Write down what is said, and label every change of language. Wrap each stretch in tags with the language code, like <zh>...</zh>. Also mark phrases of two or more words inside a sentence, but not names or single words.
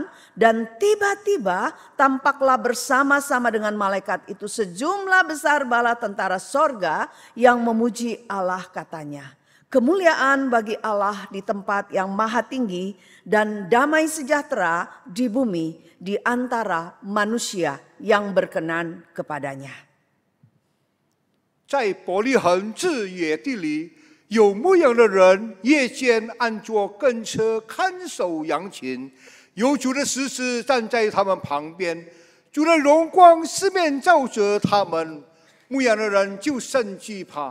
<id>Dan tiba-tiba tampaklah bersama-sama dengan malaikat itu sejumlah besar bala tentara sorga yang memuji Allah katanya. Kemuliaan bagi Allah di tempat yang maha tinggi dan damai sejahtera di bumi di antara manusia yang berkenan kepadanya.</id> <zh>在伯利恒之野地里，有牧羊的人夜间安坐跟车看守羊群，有主的使者站在他们旁边，主的荣光四面照着他们，牧羊的人就甚惧怕。</zh>